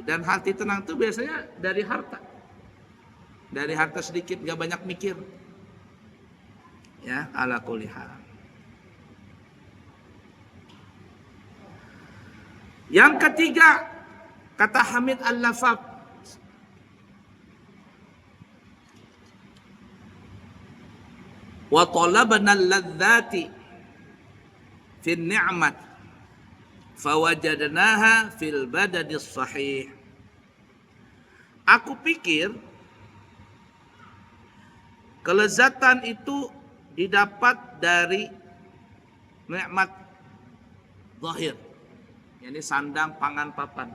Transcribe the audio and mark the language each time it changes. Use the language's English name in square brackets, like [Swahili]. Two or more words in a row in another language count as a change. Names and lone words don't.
[Indonesian] Dan hati tenang itu biasanya dari harta. Dari harta sedikit, gak banyak mikir. [Arabic] Ya, على كل حال. [Indonesian] Yang ketiga, kata [Arabic] Hamid Al-Lafaf, وطلبنا اللذة في النعمة فوجدناها في البدن الصحيح. [Indonesian] Aku pikir kelezatan itu didapat dari nikmat zahir. Ini sandang, pangan, papan.